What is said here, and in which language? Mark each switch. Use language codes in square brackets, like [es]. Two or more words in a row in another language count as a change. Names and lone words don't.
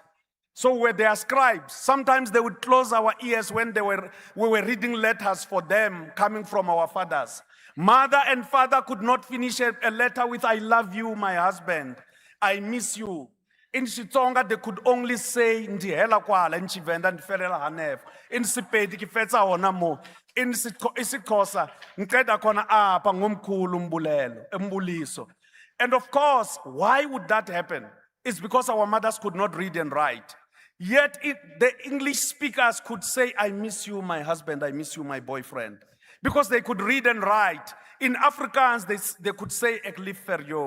[en] So were their scribes. Sometimes they would close our ears when we were reading letters for them coming from our fathers. Mother and father could not finish a letter with, I love you, my husband. I miss you. In Xitsonga, they could only say, [ts] Ndihela Kwala, [en] in Tshivenda, [ve] Ndifelela Hanef. [en] In Sepedi, [nso] Kifetsa Hona Mo. [en] In isiXhosa, [xh] Nqeda khona apha ngomkhulu umbuliso. [en] And of course, why would that happen? It's because our mothers could not read and write. Yet the English speakers could say, I miss you, my husband, I miss you, my boyfriend. Because they could read and write. In Afrikaans, they could say, [af] ek lief vir jou.